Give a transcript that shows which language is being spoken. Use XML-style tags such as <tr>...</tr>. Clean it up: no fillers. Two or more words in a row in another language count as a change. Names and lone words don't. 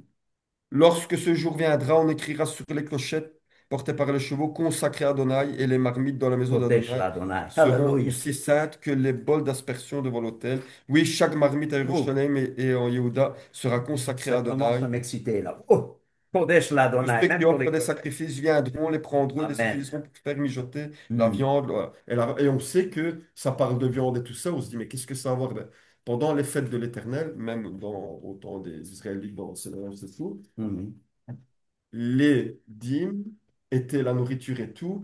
<fr>Lorsque ce jour viendra, on écrira sur les clochettes portées par les chevaux consacrés à Adonai et les marmites dans la maison Kodesh d'Adonai l'Adonai. seront Alléluia. aussi saintes que les bols d'aspersion devant l'autel. Oui, chaque marmite à Jérusalem et en Yehuda sera consacrée à Ça commence Adonai. à m'exciter là. Oh,</fr> <he>קודש לאדוני.</he> <fr>Ceux Même qui pour offrent les des codes. sacrifices viendront, les prendront et les Amen. utiliseront pour faire mijoter la viande. Voilà. Et on sait que ça parle de viande et tout ça. On se dit, mais qu'est-ce que ça va avoir? Ben, pendant les fêtes de l'Éternel, même au temps des Israélites, dans le Seigneur et tout, Mhm. les dîmes étaient la nourriture et tout</fr>